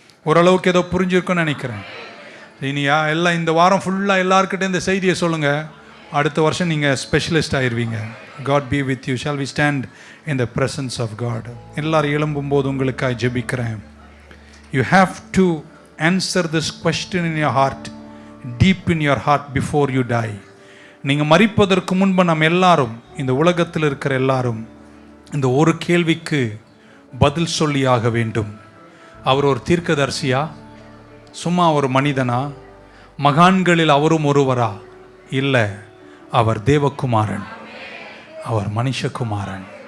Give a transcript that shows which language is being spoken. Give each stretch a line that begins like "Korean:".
Tamil: ஓரளவுக்கு ஏதோ புரிஞ்சிருக்குன்னு நினைக்கிறேன். இனியா எல்லாம் இந்த வாரம் ஃபுல்லாக எல்லாருக்கிட்டே இந்த செய்தியை சொல்லுங்க. அடுத்த வருஷம் நீங்கள் ஸ்பெஷலிஸ்ட் ஆயிடுவீங்க.
English: God be with you. Shall we stand in the presence of God?
Tamil: எல்லாரும் எழும்பும்போது உங்களுக்காக ஜெபிக்கிறேன்.
English: You have to answer this question in your heart, deep in your heart before you die.
Tamil: நீங்கள் மரிப்பதற்கு முன்பு நம்ம எல்லாரும், இந்த உலகத்தில் இருக்கிற எல்லாரும் இந்த ஒரு கேள்விக்கு பதில் சொல்லியாக வேண்டும். அவர் ஒரு தீர்க்கதரிசியா? சும்மா ஒரு மனிதனா? மகான்களில் அவரும் ஒருவரா? இல்லை, அவர் தேவகுமாரன், அவர் மனுஷகுமாரன்.